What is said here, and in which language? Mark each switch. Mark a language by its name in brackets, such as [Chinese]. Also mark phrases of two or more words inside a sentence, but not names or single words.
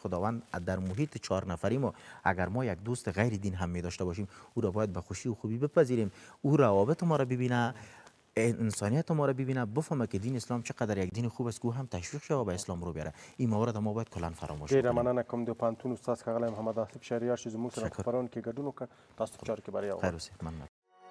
[Persian] خداوند در محیط 4 نفری ما اگر ما یک دوست غیر دین هم می داشته باشیم، او را باید به خوشی و خوبی بپذیریم، او روابط ما را ببینه، انسانیت ما را ببینه، بفهمه که دین اسلام چقدر یک دین خوب است که هم تشویق شوه و به اسلام رو بیاره. این موارد ما باید کلا فراموش کنیم. ډیره کنیم. [Pashto] مننه کوم د پانتون استاد ښاغلی محمد آصف شهریار چې زموږ سره په خپرونه کې ګډون وکړ. تاسو چارو کې بریا وغواړم. خیر اوسئ. مننه.